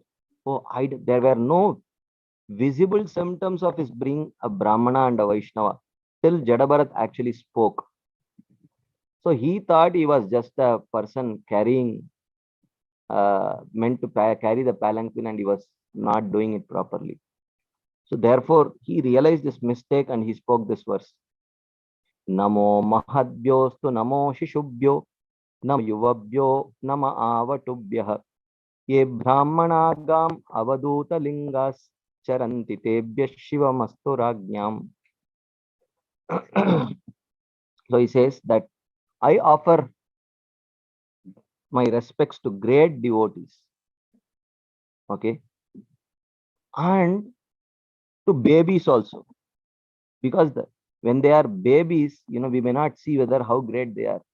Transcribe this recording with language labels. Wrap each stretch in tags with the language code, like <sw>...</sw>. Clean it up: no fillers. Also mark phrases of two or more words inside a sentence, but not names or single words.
<en>Oh, there were no visible symptoms of his being a Brahmana and a Vaishnava till Jadabharat actually spoke. So he thought he was just a person meant to carry the palanquin, and he was not doing it properly. So therefore he realized this mistake and he spoke this verse.</en> <sa>Namo mahadbhyostu namo shishubhyo namo yuvabhyo nama avatubhyah ye brahmanagam avaduta lingas charanti tebhya shivamastu rajñam.</sa> <en>So he says that I offer my respects to great devotees, okay, and to babies also, because when they are babies, we may not see whether how great they are.</en>